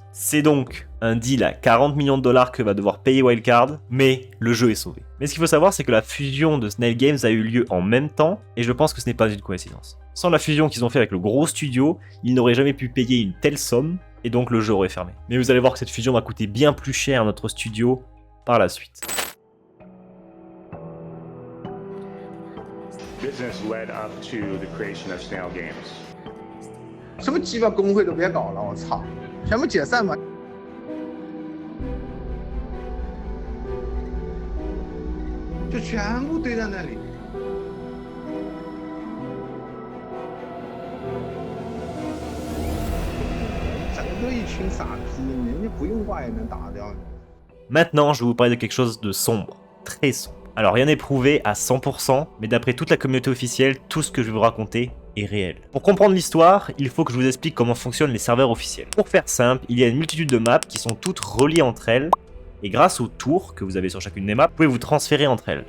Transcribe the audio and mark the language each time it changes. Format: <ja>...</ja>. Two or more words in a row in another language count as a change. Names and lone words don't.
<fr>C'est donc un deal à 40 millions de dollars que va devoir payer Wildcard, mais le jeu est sauvé. Mais ce qu'il faut savoir, c'est que la fusion de Snail Games a eu lieu en même temps, et je pense que ce n'est pas une coïncidence. Sans la fusion qu'ils ont fait avec le gros studio, ils n'auraient jamais pu payer une telle somme, et donc le jeu aurait fermé. Mais vous allez voir que cette fusion va coûter bien plus cher à notre studio par la suite.</fr> <en>Business led up to the creation of Snail Games.</en> <zh>什么鸡巴工会都别搞了，我操，全部解散吧！就全部堆在那里。整个一群傻逼，人家不用挂也能打掉你。</zh> <fr>Maintenant, je vais vous parler de quelque chose de sombre, très sombre. Alors rien n'est prouvé à 100%, mais d'après toute la communauté officielle, tout ce que je vais vous raconter est réel. Pour comprendre l'histoire, il faut que je vous explique comment fonctionnent les serveurs officiels. Pour faire simple, il y a une multitude de maps qui sont toutes reliées entre elles, et grâce aux tours que vous avez sur chacune des maps, vous pouvez vous transférer entre elles.</fr>